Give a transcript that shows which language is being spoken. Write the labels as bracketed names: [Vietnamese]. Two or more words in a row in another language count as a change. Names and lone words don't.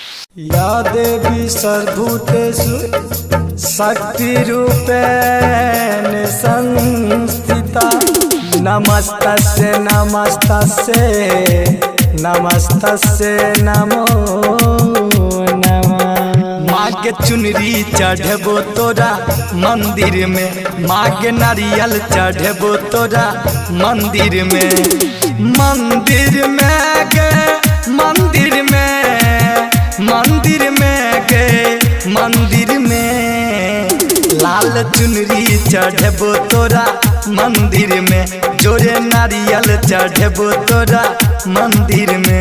[Sanskrit] या देवी सर्वभूतेषु शक्तिरूपेण संस्थिता नमस्तस्यै नमस्तस्यै नमस्तस्यै नमो नमः। [Chhattisgarhi] माँ के चुनरी चढ़बो तोरा मंदिर में, माँ के नारियल चढ़बो तोरा मंदिर में। मंदिर में गए मंदिर में, मंदिर में गए मंदिर में, लाल चुनरी चढ़बो तोरा मंदिर में, जोरे नारियल चढ़बो तोरा मंदिर में।